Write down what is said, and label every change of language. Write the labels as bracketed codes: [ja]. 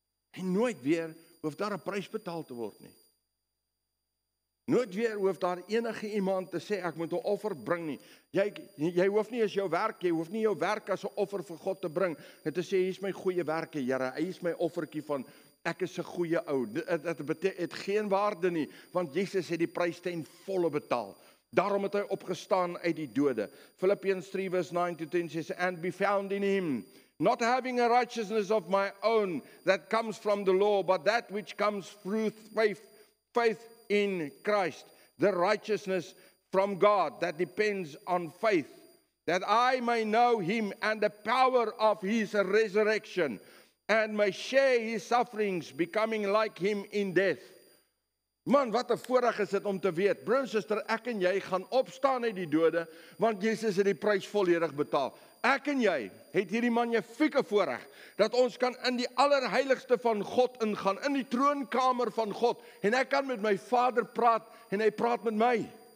[af] En nooit weer hoef daar 'n prys betaal te word nie. Nooit weer hoef daar enige iemand te sê, ek moet 'n offer bring nie. Jy hoef nie as jou werk, jy hoef nie jou werk as 'n offer vir God te bring, en te sê, hier is my goeie werke, Here, hy is my offertjie van, ek is 'n goeie ou. Dit het geen waarde nie, want Jesus het die prys ten volle betaal. Daarom het hy opgestaan uit die dode. [en] Philippians 3 verse 9-10 says, and be found in him, not having a righteousness of my own that comes from the law, but that which comes through faith in Christ, the righteousness from God that depends on faith, that I may know him and the power of his resurrection, and may share his sufferings, becoming like him in death. [af] Man, wat 'n voorreg is dit om te weet, broer en suster, ek en jy gaan opstaan uit die dode, want Jesus het die prys volledig betaal. Ek en jy het hierdie magnifieke voorreg, dat ons kan in die allerheiligste van God ingaan, in die troonkamer van God, en ek kan met my Vader praat, en hy praat met my.